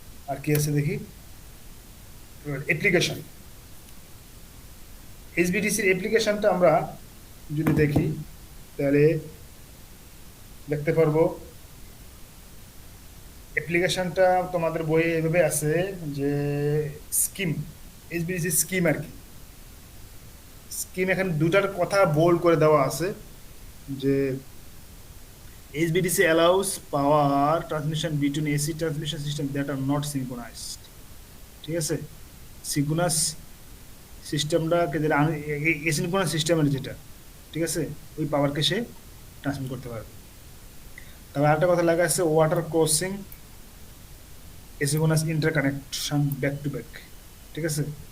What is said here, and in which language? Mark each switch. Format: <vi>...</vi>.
<bn>আর কি আছে দেখি, অ্যাপ্লিকেশন, এইচভিডিসির অ্যাপ্লিকেশনটা আমরা যদি দেখি তাহলে দেখতে পারবো অ্যাপ্লিকেশনটা তোমাদের বইয়ে এভাবে আছে যে স্কিম, এইচভিডিসি স্কিম আর কি। স্কিম এখানে দুটার কথা বোল্ড করে দেওয়া আছে যে</bn> <en>HVDC allows power transmission between AC transmission system that are not synchronized,</en> <bn>ঠিক আছে। সিনক্রোনাস সিস্টেমটাকে যেটা এসিনক্রোনাস সিস্টেমের যেটা, ঠিক আছে, ওই পাওয়ারকে সে ট্রান্সমিট করতে পারবে। তবে আরেকটা কথা লেখা আছে water crossing asynchronous interconnection back to back, ঠিক আছে।</bn>